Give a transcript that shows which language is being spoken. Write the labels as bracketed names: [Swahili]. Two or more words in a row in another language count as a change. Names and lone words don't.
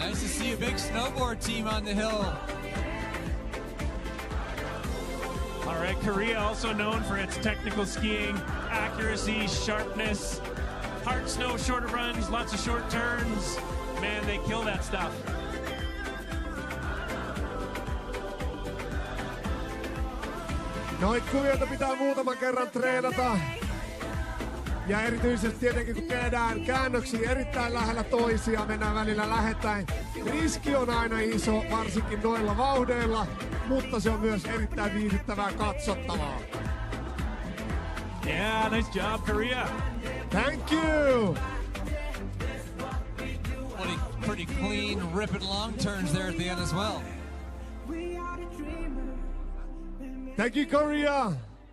[English] Nice to see a big snowboard team on the hill. All right, Korea also known for its technical skiing, accuracy, sharpness, hard snow, shorter runs, lots of short turns. Man, they kill that stuff. [Finnish] Noit kuvioita pitää muutaman kerran treenata. Ja erityisesti tietenkin kun tehdään käännöksiä erittäin lähellä toisia, mennään välillä lähettäin. Riski on aina iso, varsinkin noilla vauhdeilla, mutta se on myös erittäin viihdyttävää katsottavaa. [English] Yeah, nice job, Korea. Thank you! Pretty clean, ripping long turns there at the end as well. We are the dreamers. Thank you, Korea!